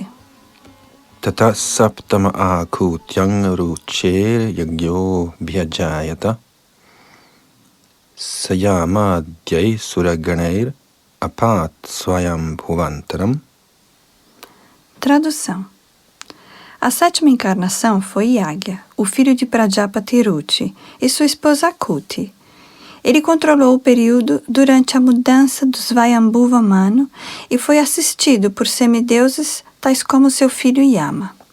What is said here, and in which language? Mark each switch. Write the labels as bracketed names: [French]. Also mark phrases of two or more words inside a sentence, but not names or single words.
[Sanskrit] ततः सप्तम आकूत्यां रुचेर्यज्ञोऽभ्यजायत स यामाद्यैः सुरगणैरपात्स्वायम्भुवान्तरम्. [Portuguese] Tradução. A sétima encarnação foi Yagya, o filho de Prajapati Ruchi, e sua esposa Akuti. Ele controlou o período durante a mudança dos Svayambhuva Manu e foi assistido por semideuses tais como seu filho Yama.